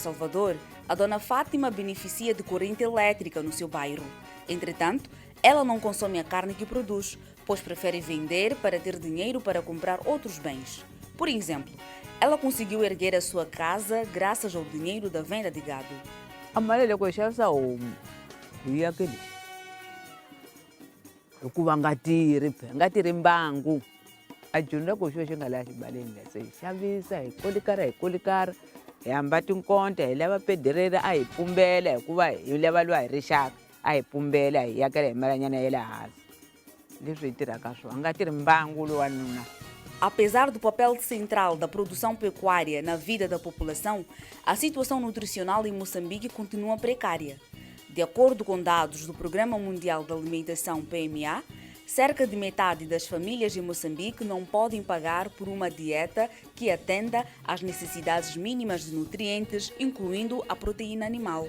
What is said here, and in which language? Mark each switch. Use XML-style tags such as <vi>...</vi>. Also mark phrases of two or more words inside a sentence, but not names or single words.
<pt>Salvador, a Dona Fátima beneficia de corrente elétrica no seu bairro. Entretanto, ela não consome a carne que produz, pois prefere vender para ter dinheiro para comprar outros bens. Por exemplo, ela conseguiu erguer a sua casa graças ao dinheiro da venda de gado.</pt> <ts>A mali loko hi xavisa homu hi yakeli hikuva nga tirhi mbangu a dyondza ku xo xi nga laha xibaleni lexi hi xavisa hi kolikara hi hamba tinkonta hi lava pederera a hi pumbela hikuva hi lava lwa hi rixaka a hi pumbela hi yakela hi malanyana ya le hansi leswi hi tirhaka swona nga tirhi mbangu lowanuna.</ts> <pt>Apesar do papel central da produção pecuária na vida da população, a situação nutricional em Moçambique continua precária. De acordo com dados do Programa Mundial da Alimentação PMA, cerca de metade das famílias em Moçambique não podem pagar por uma dieta que atenda às necessidades mínimas de nutrientes, incluindo a proteína animal.</pt>